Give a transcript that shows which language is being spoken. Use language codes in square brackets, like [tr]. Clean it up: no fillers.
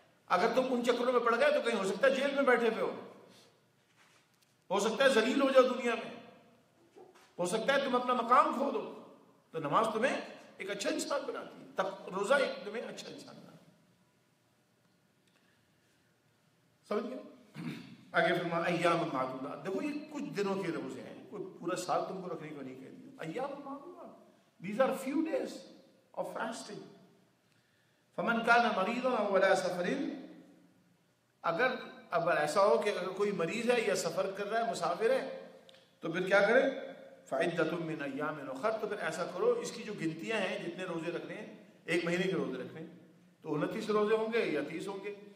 [ur] اگر تم ان چکروں میں پڑ گئے تو کہیں ہو سکتا ہے جیل میں بیٹھے ہوئے ہو سکتا ہے ذلیل ہو جاؤ دنیا میں، ہو سکتا ہے تم اپنا مقام کھو دو. تو نماز تمہیں ایک اچھا انسان بناتی ہے، روزہ ایک تمہیں اچھا انسان بناتی ہے. سمجھ گئے؟ آگے فرمایا [ar] ایام معدودات. [ur] دیکھو یہ کچھ دنوں کے روزے ہیں، کوئی پورا سال تم کو رکھنے کو نہیں کہہ دیا. [ar] ایام معدودات، [en] these are few days of fasting. [ar] فمن کان مریضا او علی سفر، [ur] اگر ایسا ہو کہ اگر کوئی مریض ہے یا سفر کر رہا ہے، مسافر ہے، تو پھر کیا کرے؟ [ar] فعدۃ من ایام اخر. [ur] تو پھر ایسا کرو، اس کی جو گنتیاں ہیں، جتنے روزے رکھنے ہیں، ایک مہینے کے روزے رکھنے ہیں، تو 29 روزے ہوں گے یا 30 ہوں گے.